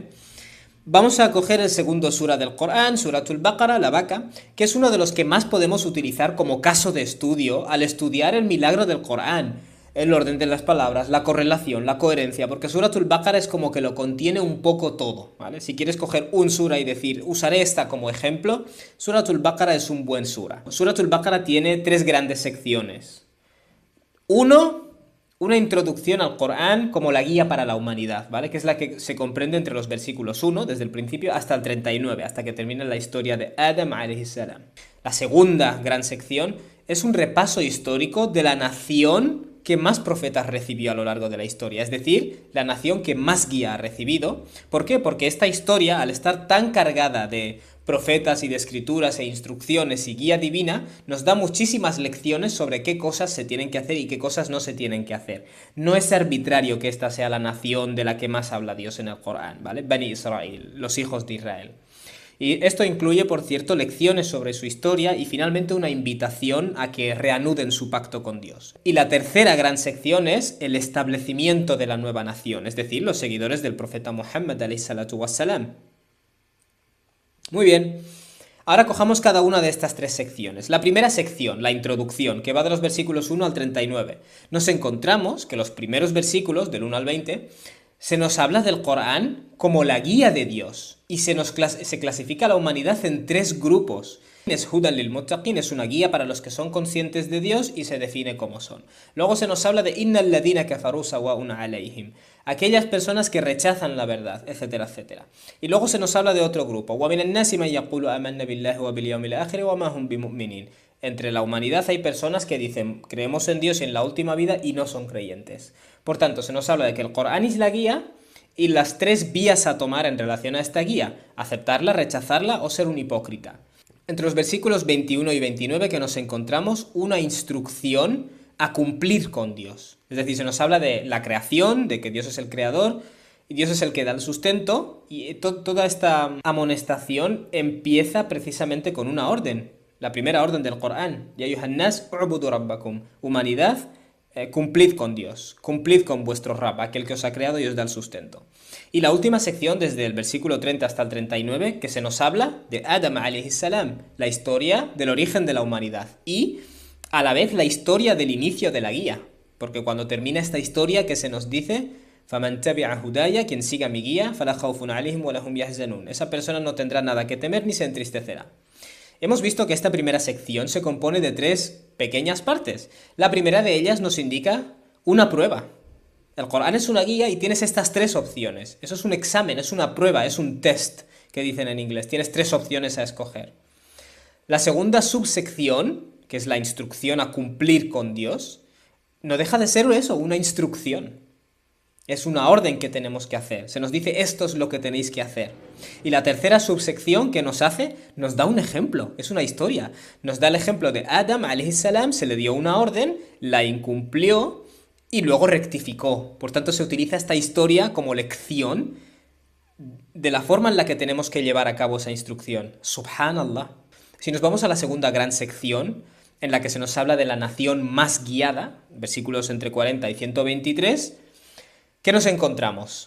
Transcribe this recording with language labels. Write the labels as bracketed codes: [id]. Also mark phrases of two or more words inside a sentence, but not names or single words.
[es] Vamos a coger el segundo sura del Corán, Suratul Baqara, la vaca, que es uno de los que más podemos utilizar como caso de estudio al estudiar el milagro del Corán, el orden de las palabras, la correlación, la coherencia, porque Suratul Baqara es como que lo contiene un poco todo, ¿vale? Si quieres coger un sura y decir, usaré esta como ejemplo, Suratul Baqara es un buen sura. Suratul Baqara tiene tres grandes secciones. Uno, una introducción al Corán como la guía para la humanidad, ¿vale? Que es la que se comprende entre los versículos 1, desde el principio, hasta el 39, hasta que termina la historia de Adam [ar] عليه السلام. [es] La segunda gran sección es un repaso histórico de la nación que más profetas recibió a lo largo de la historia, es decir, la nación que más guía ha recibido. ¿Por qué? Porque esta historia, al estar tan cargada de profetas y de escrituras e instrucciones y guía divina, nos da muchísimas lecciones sobre qué cosas se tienen que hacer y qué cosas no se tienen que hacer. No es arbitrario que esta sea la nación de la que más habla Dios en el Corán, ¿vale? Bani Israel, los hijos de Israel. Y esto incluye, por cierto, lecciones sobre su historia y finalmente una invitación a que reanuden su pacto con Dios. Y la tercera gran sección es el establecimiento de la nueva nación, es decir, los seguidores del profeta Muhammad [ar] عليه الصلاة والسلام. [es] Muy bien. Ahora cojamos cada una de estas tres secciones. La primera sección, la introducción, que va de los versículos 1 al 39. Nos encontramos que los primeros versículos, del 1 al 20, se nos habla del Corán como la guía de Dios y se clasifica a la humanidad en tres grupos. [ar] Es هدى للمتقين, [es] es una guía para los que son conscientes de Dios y se define como son. Luego se nos habla de [ar] إن الذين كفروا سواء عليهم, [es] aquellas personas que rechazan la verdad, etcétera, etcétera. Y luego se nos habla de otro grupo, [ar] ومن الناس من يقول آمنا بالله وباليوم الآخر وما هم بمؤمنين. [es] Entre la humanidad hay personas que dicen creemos en Dios y en la última vida y no son creyentes. Por tanto, se nos habla de que el Corán es la guía y las tres vías a tomar en relación a esta guía: aceptarla, rechazarla o ser un hipócrita. Entre los versículos 21 y 29 que nos encontramos una instrucción a cumplir con Dios. Es decir, se nos habla de la creación, de que Dios es el creador y Dios es el que da el sustento, y toda esta amonestación empieza precisamente con una orden. La primera orden del Corán: [ar] يا أيها الناس اعبدوا ربكم. [es] Humanidad, cumplid con Dios, cumplid con vuestro Rabb, aquel que os ha creado y os da el sustento. Y la última sección, desde el versículo 30 hasta el 39, que se nos habla de Adam [ar] عليه السلام, [es] la historia del origen de la humanidad y a la vez la historia del inicio de la guía, porque cuando termina esta historia que se nos dice [ar] فَمَنْ تَبِعَ هُدَايَ, [es] quien siga mi guía, [ar] فَلَا خَوْفٌ عَلَيْهِمْ وَلَا هُمْ يَحْزَنُونَ, [es] esa persona no tendrá nada que temer ni se entristecerá. Hemos visto que esta primera sección se compone de tres pequeñas partes. La primera de ellas nos indica una prueba. El Corán es una guía y tienes estas tres opciones. Eso es un examen, es una prueba, es un test, que dicen en inglés. Tienes tres opciones a escoger. La segunda subsección, que es la instrucción a cumplir con Dios, no deja de ser eso, una instrucción. Es una orden que tenemos que hacer. Se nos dice esto es lo que tenéis que hacer. Y la tercera subsección que nos hace, nos da un ejemplo, es una historia. Nos da el ejemplo de Adam [ar] عليه السلام, [es] se le dio una orden, la incumplió y luego rectificó. Por tanto, se utiliza esta historia como lección de la forma en la que tenemos que llevar a cabo esa instrucción. Subhanallah. Si nos vamos a la segunda gran sección, en la que se nos habla de la nación más guiada, versículos entre 40 y 123, ¿qué nos encontramos?